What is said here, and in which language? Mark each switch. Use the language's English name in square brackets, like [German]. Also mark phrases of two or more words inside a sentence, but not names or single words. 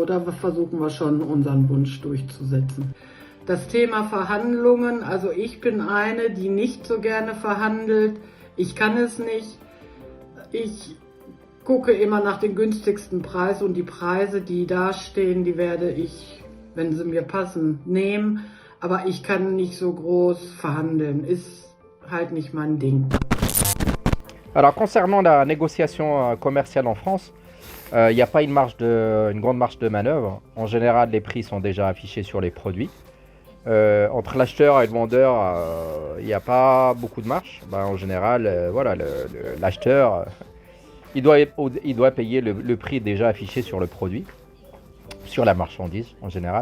[German] Da versuchen wir schon, unseren Wunsch durchzusetzen. Das Thema Verhandlungen, also ich bin eine, die nicht so gerne verhandelt. Ich kann es nicht. Ich gucke immer nach dem günstigsten Preis und die Preise, die da stehen, die werde ich, wenn sie mir passen, nehmen. Aber ich kann nicht so groß verhandeln. Ist halt nicht mein Ding. [French] Alors concernant la négociation commerciale en France, il n'y a pas une grande marge de manœuvre. En général, les prix sont déjà affichés sur les produits. Entre l'acheteur et le vendeur, il n'y a pas beaucoup de marge. En général, voilà, l'acheteur, il doit payer le prix déjà affiché sur le produit, sur la marchandise en général.